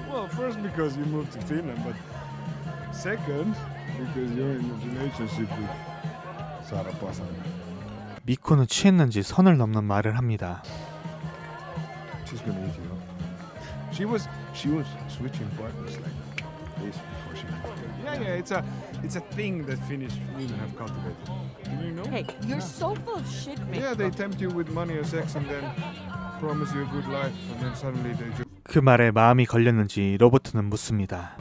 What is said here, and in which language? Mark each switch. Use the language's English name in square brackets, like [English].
[English] Well, first because you moved to Finland, but second because you're in a relationship with Sara Pasanen. [Korean] 미코는 취했는지 선을 넘는 말을 합니다. [English] She's gonna eat you up. She was switching partners like this before she moved here. Yeah, it's a thing that Finnish women have cultivated. Do you know? Hey, you're so full of shit, man. Yeah, they tempt you with money or sex and then promise you a good life and then suddenly they just... [Korean] 그 말에 마음이 걸렸는지 로버트는 묻습니다.